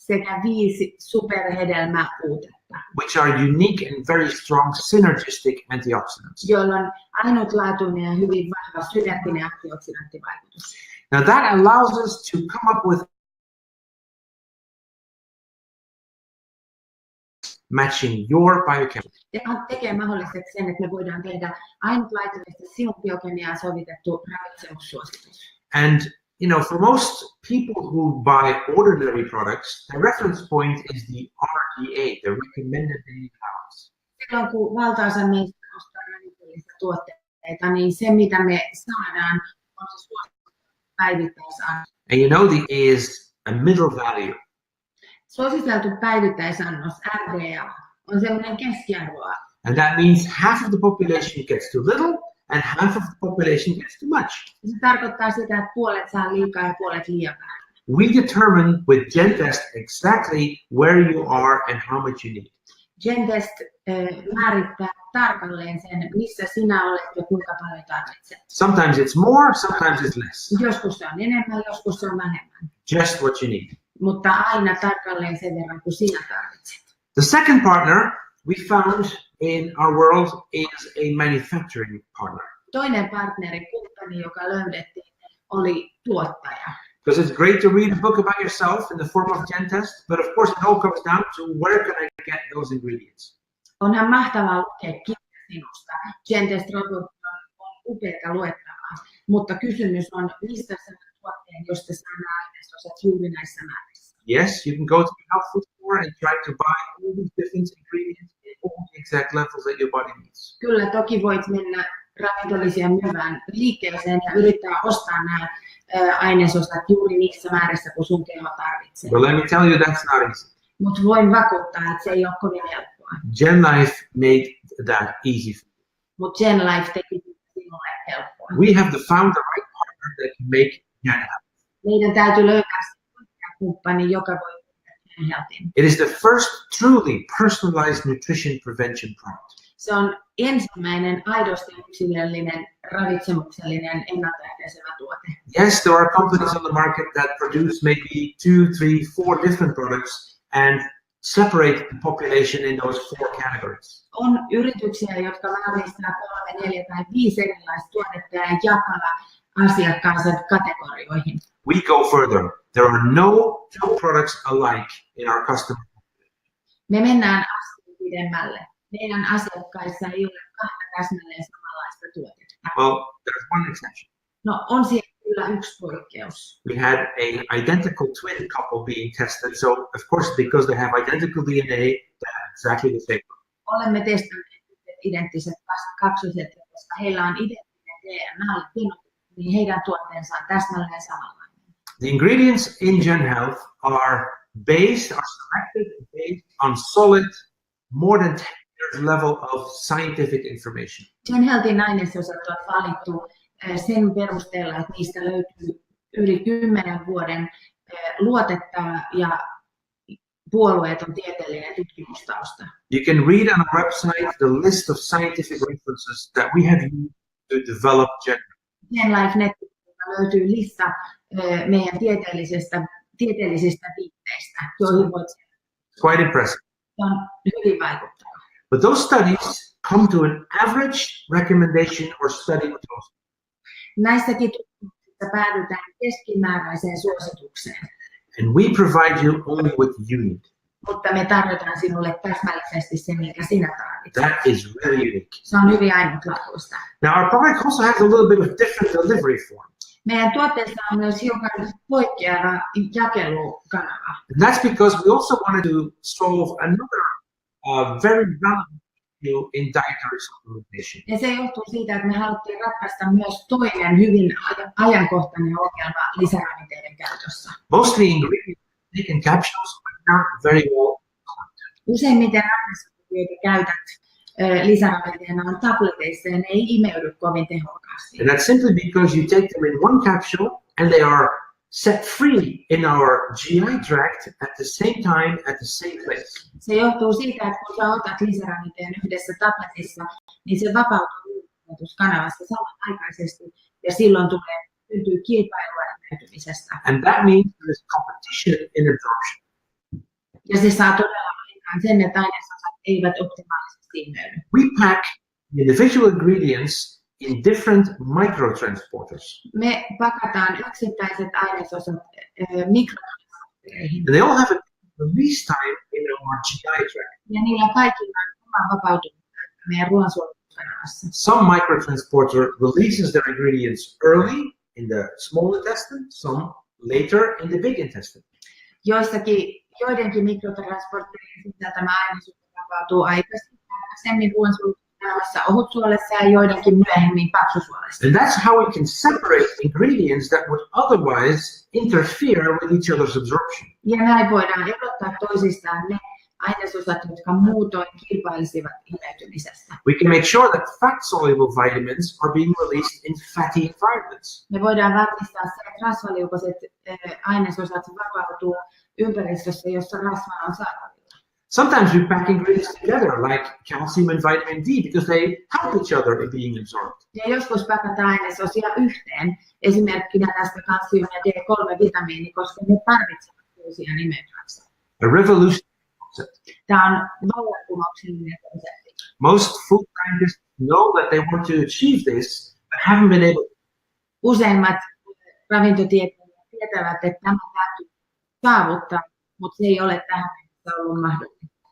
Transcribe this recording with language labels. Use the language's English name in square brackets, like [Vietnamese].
[Finnish] sekä 5 superhedelmäuutetta, [English] which are unique and very strong synergistic antioxidants. [Finnish] joilla on ainutlaatuinen ja hyvin vahva synerginen antioksidanttivaikutus. [English] Now that allows us to come up with matching your biochemistry. [Finnish] Tämä tekee mahdolliseksi sen, että me voidaan tehdä ainutlaatuisesti sinun biokemiaan sovitettu ravitsemussuositus. [English] And for most people who buy ordinary products, the reference point is the RDA, the recommended daily calories. [Finnish] Silloin kun valtaosa meistä ostaa ravitsemullisia tuotteita, niin se mitä me saadaan on se suositus päivittäisannos. [English] And the is a middle value. [Finnish] Suositeltu päivittäisannos, RDA, on sellainen keskiarvoa. [English] And that means half of the population gets too little and half of the population gets too much. [Finnish] Se tarkoittaa sitä, että puolet saa liikaa ja puolet liian vähän. [English] We determine with GenTest exactly where you are and how much you need. [Finnish] GenTest määrittää tarkalleen sen, missä sinä olet ja kuinka paljon tarvitset. [English] Sometimes it's more, sometimes it's less. [Finnish] Joskus se on enemmän, joskus se on vähemmän. [English] Just what you need. [Finnish] Mutta aina tarkalleen sen verran, kuin sinä tarvitset. [English] The second partner we found in our world is a manufacturing partner. [Finnish] Toinen partneri, kumppani, joka löydettiin, oli tuottaja. [English] Because it's great to read a book about yourself in the form of GenTest, but of course it all comes down to where can I get those ingredients. [Finnish] Onhan mahtavaa lukea kirja sinusta. GenTest-raportti on upeaa luettavaa, mutta kysymys on, mistä saat tuotteen, josta saa nämä ainesosat juuri näissä määrissä. [English] Yes, you can go to the health food store and try to buy all these different ingredients in all the exact levels that your body needs. [Finnish] Kyllä toki voit mennä ravintolliseen myyvään liikkeeseen ja yrittää ostaa nämä ainesosat juuri niissä määrissä, kun sun keho tarvitsee. [English] But let me tell you, that's not easy. [Finnish] Mutta voin vakuuttaa, että se ei ole kovin helppoa. [English] GenLife made that easy for you. [Finnish] Mutta GenLife teki sinulle helppoa. [English] We have found the right partner that can make GenHealth. [Finnish] Meidän täytyy löytää se kumppani, joka voi tehdä GenHealthin. [English] It is the first truly personalized nutrition prevention product. [Finnish] Se on ensimmäinen aidosti yksilöllinen, ravitsemuksellinen, ennaltaehkäisevä tuote. [English] Yes, there are companies on the market that produce maybe 2, 3, 4 different products and separate the population in those 4 categories. [Finnish] On yrityksiä, jotka valmistaa 3, 4 tai 5 erilaista tuotetta ja jakaa asiakkaansa kategorioihin. [English] We go further. There are no 2 products alike in our customer. [Finnish] Me mennään askel pidemmälle. Meidän asiakkaissa ei ole 2 täsmälleen samanlaista tuotetta. [English] Well, there's one exception. [Finnish] No on siellä kyllä yksi poikkeus. [English] We had a identical twin couple being tested, so of course because they have identical DNA, they have exactly the same. [Finnish] Olemme testanneet identtiset kaksoset, koska heillä on identtinen DNA, niin heidän tuotteensa on täsmälleen samanlainen. [English] The ingredients in GenHealth are selected based on solid, more than 10 years level of scientific information. [Finnish] GenHealthin ainesosat on valittu sen perusteella, että niistä löytyy yli 10 vuoden luotettava ja puolueeton tieteellinen tutkimustausta. [English] You can read on our website the list of scientific references that we have used to develop GenHealth. [Finnish] GenLife-netistä löytyy lista meidän tieteellisistä viitteistä, joihin voit. [English] Quite impressive. [Finnish] Se on hyvin vaikuttava. [English] But those studies come to an average recommendation or study result. [Finnish] Näissäkin tutkimuksissa päädytään keskimääräiseen suositukseen. [English] And we provide you only what you need. [Finnish] Mutta me tarjotaan sinulle täsmällisesti sen, minkä sinä tarvitset. [English] That is really unique. [Finnish] Se on hyvin ainutlaatuista. [English] Now our product also has a little bit of different delivery form. [Finnish] Meidän tuotteessa on myös hiukan poikkeava jakelukanava. [English] And that's because we also wanted to solve another very relevant issue in dietary supplementation. [Finnish] Ja se johtuu siitä, että me haluttiin ratkaista myös toinen hyvin ajankohtainen ongelma lisäravinteiden käytössä. [English] Mostly ingredients taken capsules are not very well colored. [Finnish] Useimmiten ainesosia, joita käytät lisäravinteena on tableteissa ja ne ei imeydy kovin tehokkaasti. [English] And that's simply because you take them in one capsule and they are set free in our GI tract at the same time at the same place. [Finnish] Se johtuu siitä, että kun sä otat lisäravinteen yhdessä tabletissa, niin se vapautuu kanavassa samanaikaisesti ja silloin syntyy kilpailua imeytymisestä. [English] And that means there is competition in absorption. [Finnish] Ja se saa todella aikaan sen, että ainesosat eivät optimaalisesti imeydy. [English] We pack the individual ingredients in different microtransporters. [Finnish] Me pakataan yksittäiset ainesosat mikrotransportereihin. [English] And they all have a release time in our GI tract. [Finnish] Ja niillä kaikilla on oma vapautuminen meidän ruoansuojeluskanavassa. [English] Some microtransporter releases their ingredients early in the small intestine, some later in the big intestine. [Finnish] Joidenkin mikrotransporterien sisältämä ainesosa vapautuu aikaisemmin ruoansuojeluskanavassa ohutsuolessa ja joidenkin myöhemmin paksusuolessa. [English] And that's how we can separate ingredients that would otherwise interfere with each other's absorption. [Finnish] Ja näin voidaan erottaa toisistaan ne ainesosat, jotka muutoin kilpailisivat imeytymisestä. [English] We can make sure that fat-soluble vitamins are being released in fatty environments. [Finnish] Me voidaan varmistaa se, että rasvaliukoiset ainesosat vapautuu ympäristössä, jossa rasva on saatavilla. [English] Sometimes we pack ingredients together, like calcium and vitamin D, because they help each other in being absorbed. [Finnish] Ja joskus pakataan ainesosia yhteen, esimerkkinä tästä kalsium ja D3-vitamiini, koska ne tarvitsevat toisiaan imeytyäkseen. [English] A revolutionary concept. [Finnish] Tämä on vallankumouksellinen konsepti. [English] Most food scientists know that they want to achieve this, but haven't been able to. [Finnish] Useimmat ravintotieteilijät tietävät, että tämä täytyy saavuttaa, mutta se ei ole tähän mennessä ollut mahdollista.